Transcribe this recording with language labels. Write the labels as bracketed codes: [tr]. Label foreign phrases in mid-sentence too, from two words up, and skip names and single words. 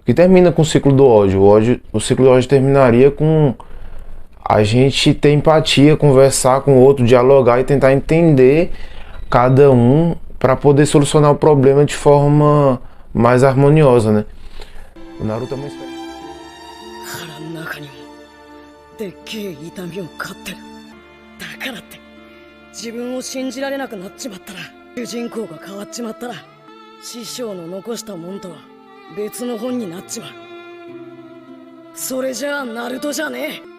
[pt] Que termina com o ciclo do ódio. O ciclo do ódio terminaria com a gente ter empatia, conversar com o outro, dialogar e tentar entender cada um para poder solucionar o problema de forma mais harmoniosa, né? O Naruto é uma espécie. [ja] 腹の中にもでっけえ痛みを飼ってる。だからって自分を信じられなくなっちまったら、主人公が変わっちまったら、師匠の残したもんとは別の本になっちまう。それじゃあナルトじゃねえ。